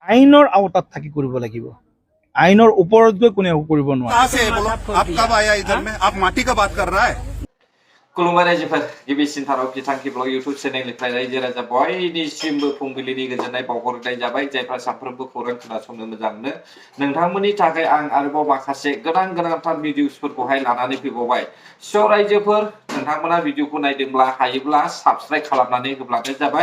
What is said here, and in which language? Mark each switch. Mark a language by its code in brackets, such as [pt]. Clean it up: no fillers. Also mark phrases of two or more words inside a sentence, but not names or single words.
[as] আইনৰ আওতাত থাকি কৰিব লাগিব। আইনৰ ওপৰত গৈ কোনে কৰিব নোৱাৰে। [hi] कहाँ से है बोलो? आप कब आया इधर में? आप माटी का बात कर रहा है? [brx] खुलुमबाय रायजोफोर गिबिसिन थाराव बिथांखि ब्लग इउटुब चेनेलनिफ्राय रायजो राजा बयनिसिमबो फुंबिलिनि गोजोननाय बावहरनाय जाबाय। जायफ्रा साफ्रोमबो खौरां खोनासंनो मोजां मोनो नोंथांमोननि थाखाय आं आरोबाव माखासे गोनांथार भिडिअसफोरखौहाय लानानै फैबावबाय। स' रायजोफोर नोंथांमोना भिडिअखौ नायदोंब्ला हायोब्ला साबस्क्राइब खालामनानै होब्लानो जाबाय।